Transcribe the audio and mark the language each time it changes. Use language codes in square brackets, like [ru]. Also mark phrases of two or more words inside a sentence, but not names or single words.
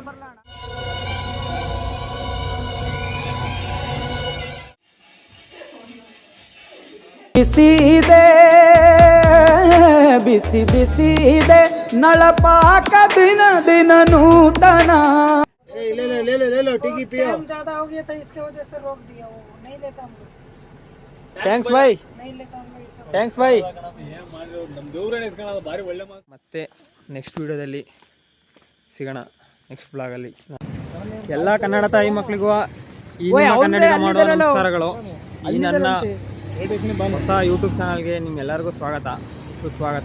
[kn] ಬಿಸಿ ಇದೆ, ಬಿಸಿ ಬಿಸಿ ಇದೆ ನಳಪಾಕ ದಿನ ದಿನ ನೂತನ. [hi] ज्यादा हो गया था इसके वजह से रोक दिया, वो नहीं लेता हमको. [en] thanks bye. [hi] नहीं लेता हम लोग सब. [en] thanks bye. [kn] ಮತ್ತೆ ನೆಕ್ಸ್ಟ್ ವಿಡಿಯೋದಲ್ಲಿ ಸಿಗೋಣ, ನೆಕ್ಸ್ಟ್ ಬ್ಲಾಗಲ್ಲಿ. ಎಲ್ಲ ಕನ್ನಡ ತಾಯಿ ಮಕ್ಕಳಿಗೂ ಈ ಕನ್ನಡಿಗ ಮಾಡುವ ನಮಸ್ಕಾರಗಳು. ಈ ನನ್ನ ಹೊಸ ಯೂಟ್ಯೂಬ್ ಚಾನಲ್ಗೆ ನಿಮ್ಗೆಲ್ಲರಿಗೂ ಸ್ವಾಗತ, ಸುಸ್ವಾಗತ.